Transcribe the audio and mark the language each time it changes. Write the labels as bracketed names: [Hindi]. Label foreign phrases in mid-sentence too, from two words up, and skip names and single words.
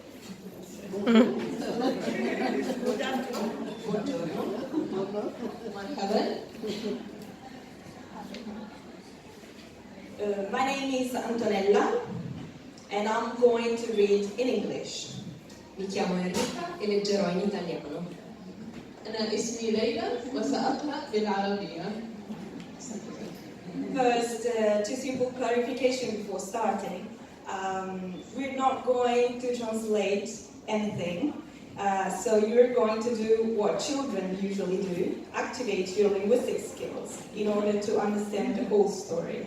[English] My name is Antonella, and I'm going to read in English. [Italian] Mi chiamo Enrica e leggerò in italiano. [Arabic] أنا اسمي ليلى وسأقرأ بالعربية. [English] First, two simple clarification before starting. We're not going to translate anything. So you're going to do what children usually do, activate your linguistic skills in order to understand the whole story.